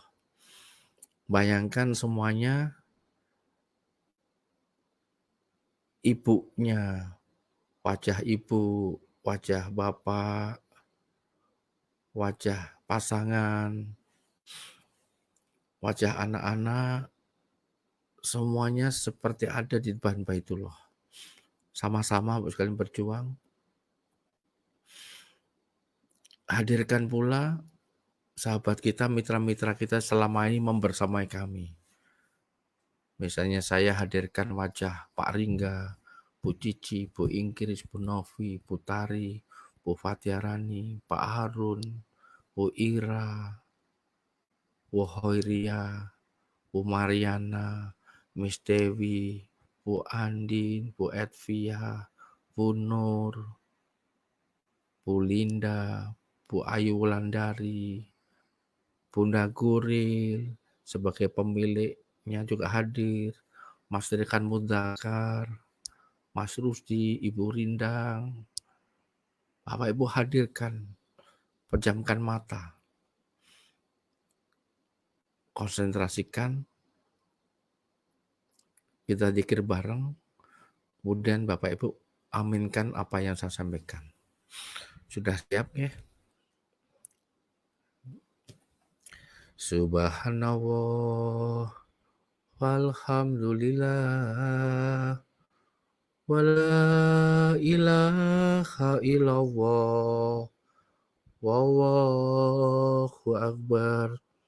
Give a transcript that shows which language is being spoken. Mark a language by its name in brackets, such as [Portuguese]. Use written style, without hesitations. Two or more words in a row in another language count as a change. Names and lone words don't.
[Indonesian] Bayangkan semuanya, ibunya, wajah ibu, wajah bapak, wajah pasangan, wajah anak-anak, semuanya seperti ada di depan Baitullah. Sama-sama sekalian berjuang. Hadirkan pula sahabat kita, mitra-mitra kita selama ini membersamai kami. Misalnya saya hadirkan wajah Pak Ringga, Bu Cici, Bu Ingkris, Bu Novi, Bu Tari, Bu Fatiarani, Pak Harun, Bu Ira, Bu Hoiria, Bu Mariana, Miss Dewi, Bu Andin, Bu Edvia, Bu Nur, Bu Linda, Bu Ayu Wulandari, Bunda Guril sebagai pemiliknya juga hadir, Mas Rekan Mudakar, Mas Rusdi, Ibu Rindang, Bapak Ibu hadirkan, pejamkan mata, konsentrasikan, kita zikir bareng, kemudian Bapak Ibu aminkan apa yang saya sampaikan. Sudah siap ya? [Arabic] سبحان الله، والحمد لله، ولا إله إلا الله، والله أكبر,